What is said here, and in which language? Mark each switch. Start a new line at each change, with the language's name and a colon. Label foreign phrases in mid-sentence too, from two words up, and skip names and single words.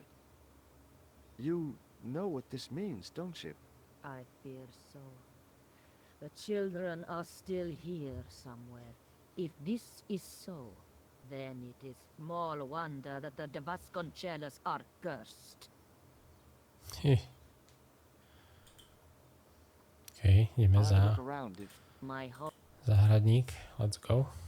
English: You know what this means, don't you? I fear so. The children are still here somewhere. If this is so, then it is small wonder that the de Vasconcelos are cursed.
Slovak: Okay, ideme za záhradník.
English: Let's go.